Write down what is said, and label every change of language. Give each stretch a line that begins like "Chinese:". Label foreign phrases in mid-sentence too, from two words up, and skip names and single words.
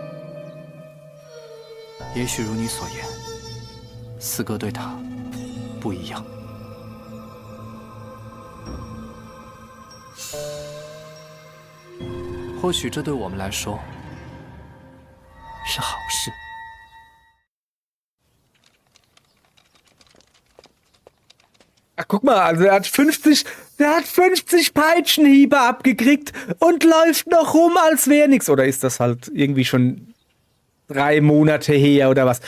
Chinese: 也许如你所言。四哥对他不一样，或许这对我们来说是好事。
German: Ach, guck mal, also der hat 50 Peitschenhiebe abgekriegt und läuft noch rum, als wäre nichts. Oder ist das halt irgendwie schon 3 Monate her oder was?